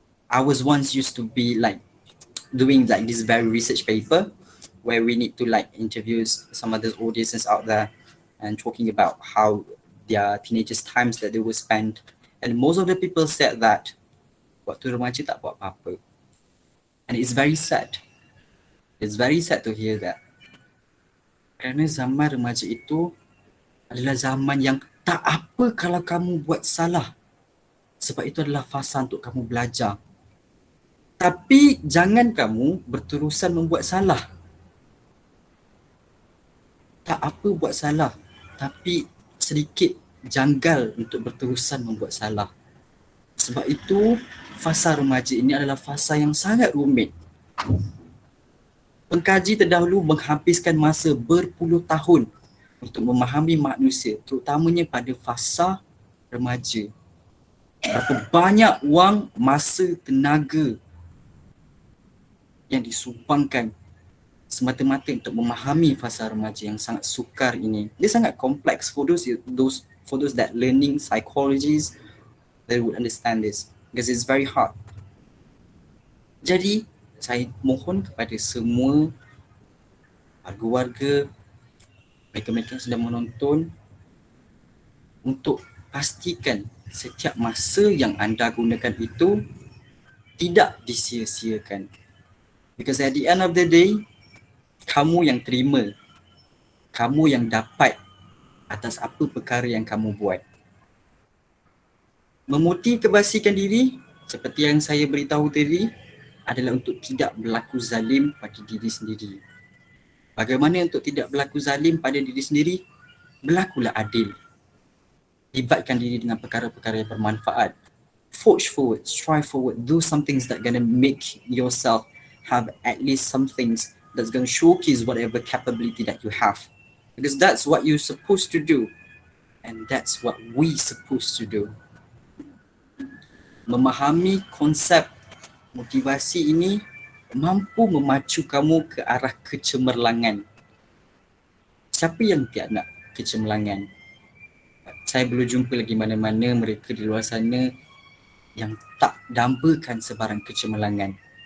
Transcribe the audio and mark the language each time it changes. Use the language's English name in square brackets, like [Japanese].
[English] I was once used to be like doing like this very research paper where we need to like interview some of the audiences out there and talking about how their teenagers times that they will spend. And most of the people said that [Malay] waktu remaja tak buat apa-apa. [English] And it's very sad. It's very sad to hear that. [Malay] Kerana zaman remaja itu adalah zaman yang tak apa kalau kamu buat salah. Sebab itu adalah fasa untuk kamu belajar. Tapi jangan kamu berterusan membuat salah. Tak apa buat salah, tapi sedikit janggal untuk berterusan membuat salah. Sebab itu fasa remaja ini adalah fasa yang sangat rumit. Pengkaji terdahulu menghabiskan masa berpuluh tahun untuk memahami manusia, terutamanya pada fasa remaja. Berapa banyak wang, masa, tenaga yang disumbangkan semata-mata untuk memahami fasa remaja yang sangat sukar ini. Dia sangat kompleks [English] for those that learning psychologies, they would understand this. because it's very hard. [Malay] Jadi saya mohon kepada semua warga-warga, mereka-mereka yang sedang menonton, untuk pastikan setiap masa yang anda gunakan itu tidak disia-siakan. [English] Because at the end of the day, [Malay] kamu yang terima, kamu yang dapat atas apa perkara yang kamu buat. Memotivasikan diri seperti yang saya beritahu tadi adalah untuk tidak berlaku zalim pada diri sendiri. Bagaimana untuk tidak berlaku zalim pada diri sendiri? Berlakulah adil. Libatkan diri dengan perkara-perkara yang bermanfaat. [English] Forge forward, strive forward, do some things that gonna make yourself have at least some things that's gonna showcase whatever capability that you have. Because that's what you're supposed to do. And that's what we supposed to do. [Malay] Memahami konsep motivasi ini mampu memacu kamu ke arah kecemerlangan. Siapa yang tidak nak kecemerlangan? Saya belum jumpa lagi mana-mana mereka di luar sana yang tak dambakan sebarang kecemerlangan.